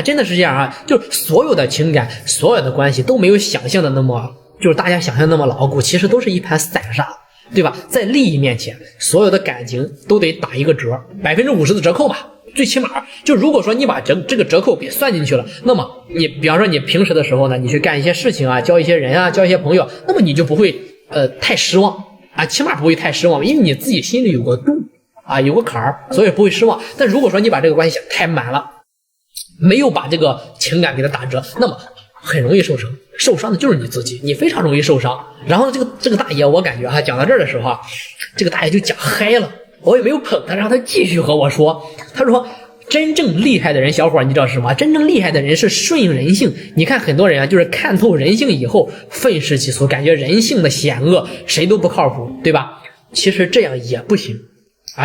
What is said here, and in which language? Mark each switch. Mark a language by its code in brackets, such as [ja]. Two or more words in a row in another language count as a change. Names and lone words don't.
[zh] 真的是这样啊，就是所有的情感，所有的關係都沒有想象的那麼，就是大家想象那麼牢固，其實都是一盤散沙，對吧？在利益面前，所有的感情都得打一個折，50%的折扣吧。最起碼就如果說你把這個折扣給算進去了，那麼你比方說你平時的時候呢，你去幹一些事情啊，交一些人啊，交一些朋友，那麼你就不會太失望啊，起碼不會太失望，因為你自己心裡有個度啊，有個坎兒，所以不會失望。但如果說你把這個關係想太滿了，沒有把這個情感給它打折，那麼很容易受傷，受傷的就是你自己，你非常容易受傷。然後這個大爺，我感覺講到這兒的時候啊，這個大爺就講嗨了，我也沒有捧他，讓他繼續和我說。他說真正厲害的人，小伙你知道是什麼？真正厲害的人是順應人性。你看很多人啊，就是看透人性以後憤世嫉俗，感覺人性的險惡，誰都不靠譜，對吧？其實這樣也不行啊。